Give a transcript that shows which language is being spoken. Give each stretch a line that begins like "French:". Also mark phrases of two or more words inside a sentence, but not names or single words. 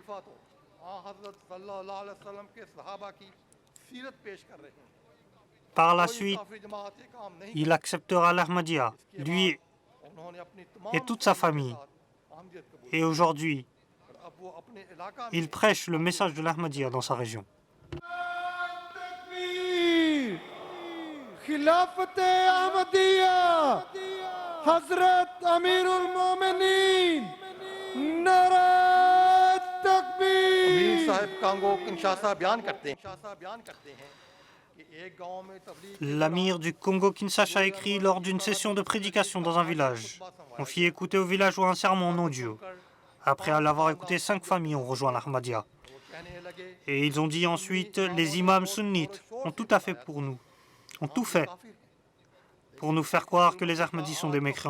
French: Par la suite, il acceptera l'Ahmadiyya, lui et toute sa famille. Et aujourd'hui, il prêche le message de l'Ahmadiyya dans sa région.
Urdu: अमीर साहब कांगो किंशासा बयान करते हैं कि एक गांव में तबलीग
French: L'amir du Congo-Kinshasa a écrit lors d'une session de prédication dans un village. On fit écouter au villageois un sermon non Dieu. Après l'avoir écouté, 5 familles ont rejoint l'Ahmadiyya. Et ils ont dit ensuite: les imams sunnites ont tout fait pour nous, ont tout fait pour nous faire croire que les Ahmadis sont des mécréants.